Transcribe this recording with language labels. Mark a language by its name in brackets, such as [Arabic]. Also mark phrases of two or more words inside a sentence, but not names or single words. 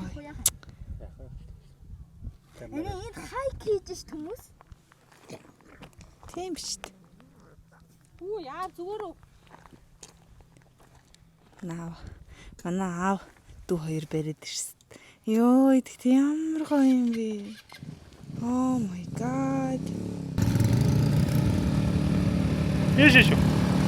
[Mongolian] Ана энд хайк хийж ш хүмүүс. Тийм шүү дээ. Хүү яа зүгээр үү? Наа. Манай аав дүү хоёр бариад ирсэн. Йоо, идэх ямар гоё юм бэ? [English] Oh my god. [Mongolian] Яшээ шүү.